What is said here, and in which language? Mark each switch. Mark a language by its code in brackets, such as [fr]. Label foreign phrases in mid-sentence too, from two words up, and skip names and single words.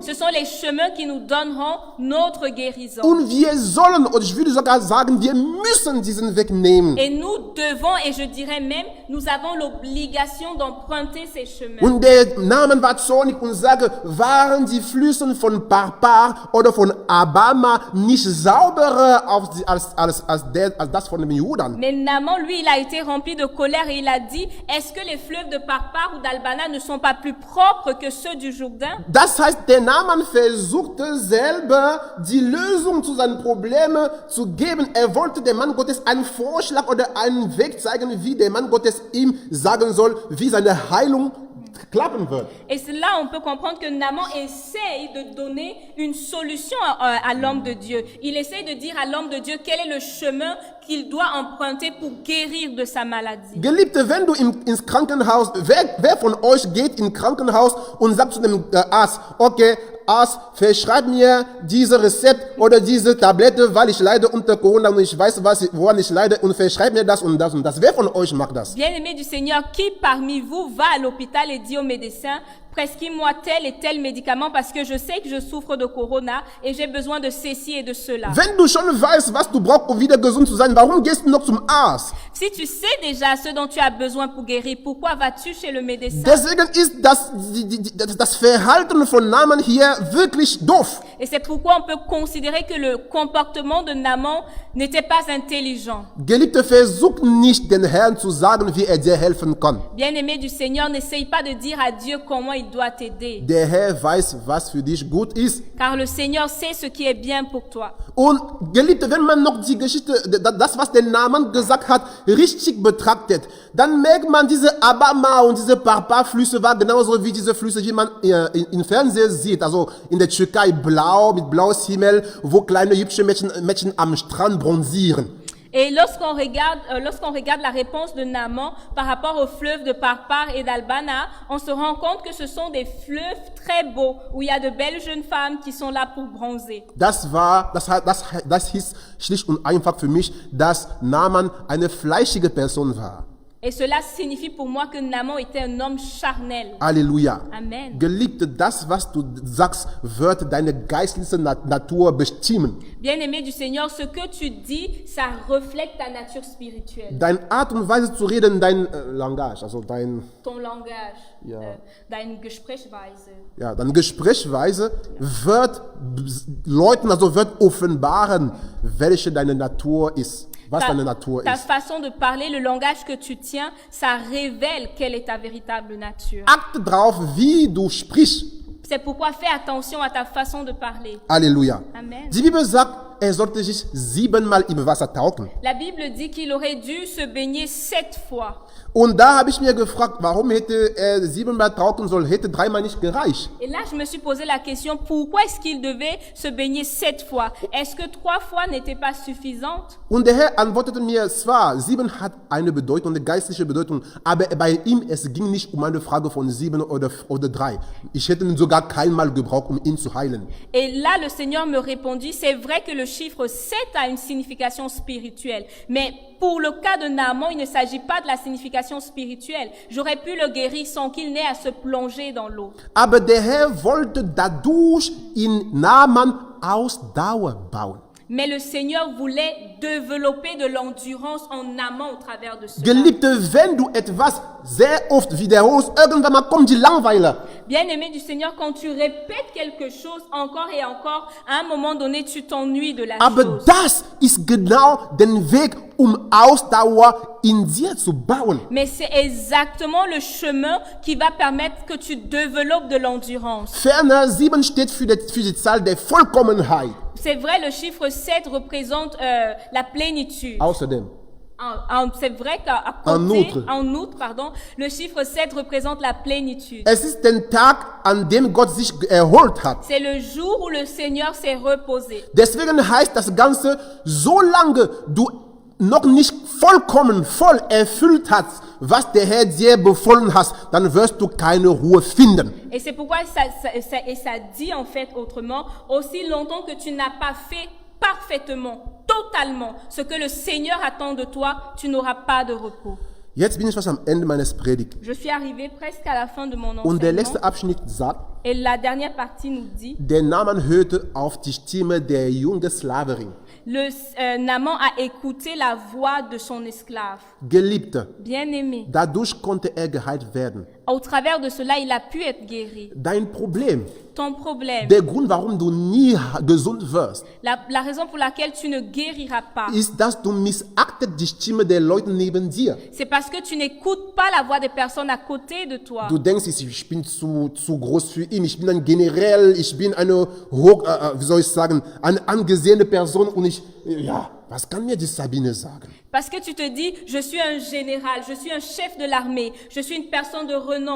[fr] Ce sont les chemins qui nous donneront notre guérison. [de] Und wir sollen, oder ich würde sogar sagen, wir müssen diesen Weg nehmen. [fr] Et nous devons, et je dirais même, nous avons l'obligation d'emprunter ces chemins. [de] Und der Naaman war zornig und sagte, waren die Flüsse von Parpar oder von Abama nicht sauberer als das von dem Jordan? [fr] Mais Naaman, lui, il a été rempli de colère et il a dit, est-ce que les fleuves de Parpar ou d'Albana ne sont pas plus propres que ceux du Jourdain? [de] Das heißt, der Naaman versuchte selber die Lösung zu seinen Problemen zu geben. Er wollte dem Mann Gottes einen Vorschlag oder einen Weg zeigen, wie der Mann Gottes ihm sagen soll, wie seine Heilung klappen wird. [fr] Et c'est là on peut comprendre que Naaman essaye de donner une solution à l'homme de Dieu. Il essaye de dire à l'homme de Dieu quel est le chemin qu'il doit emprunter pour guérir de sa maladie. [de] Geliebte, wenn du ins Krankenhaus, wer von euch geht ins Krankenhaus und sagt zu dem Arzt, okay, Arzt, verschreib mir dieses Rezept oder diese Tablette, weil ich leide unter Corona und ich weiß, woran ich leide und verschreib mir das und das und das. Wer von euch macht das? [fr] Bien-aimé du Seigneur, qui parmi vous va à l'hôpital et dit au médecin, prescris-moi tel et tel médicament parce que je sais que je souffre de corona et j'ai besoin de ceci et de cela. [de] Wenn du schon weißt, was du brauchst, um wieder gesund zu sein, warum gehst du noch zum Arzt? [fr] Si tu sais déjà ce dont tu as besoin pour guérir, pourquoi vas-tu chez le médecin? [de] Deswegen ist das Verhalten von Naaman hier wirklich doof. [fr] Et c'est pourquoi on peut considérer que le comportement de Naaman n'était pas intelligent. [de] Geliebte, versuch nicht den Herrn zu sagen, wie dir helfen kann. [fr] Bien-aimé du Seigneur, n'essaye pas de dire à Dieu comment il doit t'aider. [de] Der Herr weiß, was für dich gut ist. [fr] Car le Seigneur sait ce qui est bien pour toi. [de] Und Geliebte, wenn man noch die Geschichte, das was der Naaman gesagt hat, richtig betrachtet, dann merkt man, diese Abama und diese Parpar-Flüsse war genauso wie diese Flüsse, die man im Fernsehen sieht. Also in der Türkei blau, mit blaues Himmel, wo kleine hübsche Mädchen am Strand bronzieren. [fr] Et lorsqu'on regarde la réponse de Naaman par rapport aux fleuves de Parpar et d'Albana, on se rend compte que ce sont des fleuves très beaux où il y a de belles jeunes femmes qui sont là pour bronzer. [de] Das hieß schlicht und einfach für mich, dass Naaman eine fleischige Person war. [fr] Et cela signifie pour moi que Naaman était un homme charnel. [de] Halleluja. Amen. Geliebte, das, was du sagst, wird deine geistliche Natur bestimmen. [fr] Bien-aimé du Seigneur, ce que tu dis, ça reflète ta nature spirituelle. [de] Deine Art und Weise zu reden, dein Langage, also [fr] ton langage, [de] Ja. deine Gesprächsweise. Ja, deine Gesprächsweise wird Leuten, also wird offenbaren, welche deine Natur ist. Was deine Natur [fr] Ta [de] ist. [fr] façon de parler, le langage que tu tiens, ça révèle quelle est ta véritable nature. [de] Achte drauf, wie du sprichst. [fr] C'est pourquoi fais attention à ta façon de parler. [de] Halleluja. Amen. Die Bibel sagt, er sollte sich 7-mal im Wasser tauchen. [fr] La Bible dit qu'il aurait dû se baigner 7 fois. [de] Und da habe ich mir gefragt, warum hätte er 7-mal tauchen sollen, hätte 3-mal nicht gereicht. [fr] Et là, je me suis posé la question, pourquoi est-ce qu'il devait se baigner 7 fois? Est-ce que 3 fois n'était pas suffisante? [de] Und der Herr antwortete mir, zwar, 7 hat eine Bedeutung, eine geistliche Bedeutung, aber bei ihm, es ging nicht um eine Frage von 7 oder 3. Ich hätte sogar keinmal gebraucht, um ihn zu heilen. [fr] Et là, le Seigneur me répondit, c'est vrai que le chiffre 7 a une signification spirituelle, mais pour le cas de Naaman, il ne s'agit pas de la signification spirituelle. J'aurais pu le guérir sans qu'il n'ait à se plonger dans l'eau. [de] Aber der Herr wollte dadurch in Naaman Ausdauer bauen. [fr] Mais le Seigneur voulait développer de l'endurance en Naaman au travers de cela. [de] Geliebte, wenn du etwas sehr oft wiederholst, irgendwann mal kommt die Langeweile. [fr] Bien-aimé du Seigneur, quand tu répètes quelque chose encore et encore, à un moment donné, tu t'ennuies de la [de] Aber [fr] chose. [de] das ist genau der Weg, um Ausdauer in dir zu bauen. [fr] Mais c'est exactement le chemin qui va permettre que tu développes de l'endurance. Ferner 7 steht für die Zahl der Vollkommenheit. C'est vrai, le chiffre 7 représente la plénitude. [de] Außerdem, [fr] C'est vrai qu'à En compter, outre. en outre, pardon, le chiffre 7 représente la plénitude. [de] es ist der Tag, an dem Gott sich erholt hat. [fr] C'est le jour où le Seigneur s'est reposé. [de] Deswegen heißt das Ganze, solange du noch nicht vollkommen, voll erfüllt hast, was der Herr dir befohlen hat, dann wirst du keine Ruhe finden. [fr] Et c'est pourquoi ça dit en fait autrement, aussi longtemps que tu n'as pas fait parfaitement, totalement, ce que le Seigneur attend de toi, tu n'auras pas de repos. [de] Jetzt bin ich fast am Ende meines Predigt. [fr] Je suis arrivée presque à la fin de mon [de] Und der [fr] enseignement. [de] letzte Abschnitt sagt, [fr] Et la dernière partie nous dit, [de] der Naaman hörte auf die Stimme der jungen Sklaverin. [fr] Naaman a écouté la voix de son esclave. [de] Geliebte, [fr] Bien-aimé. [de] dadurch konnte er geheilt werden. [fr] Au travers de cela, il a pu être guéri. [de] Dein Problem, [fr] Ton problème, [de] der Grund, warum du nie gesund wirst, [fr] la raison pour laquelle tu ne guériras pas, [de] ist, dass du missachtet die Stimme der Leute neben dir. [fr] c'est parce que tu n'écoutes pas la voix des personnes à côté de toi. [de] Du denkst, ich bin zu groß für ihn, ich bin ein General, ich bin eine wie soll ich sagen, eine angesehene Person und ja, was kann mir die Sabine sagen? [fr] Parce que tu te dis, je suis un général, je suis un chef de l'armée, je suis une personne de renom.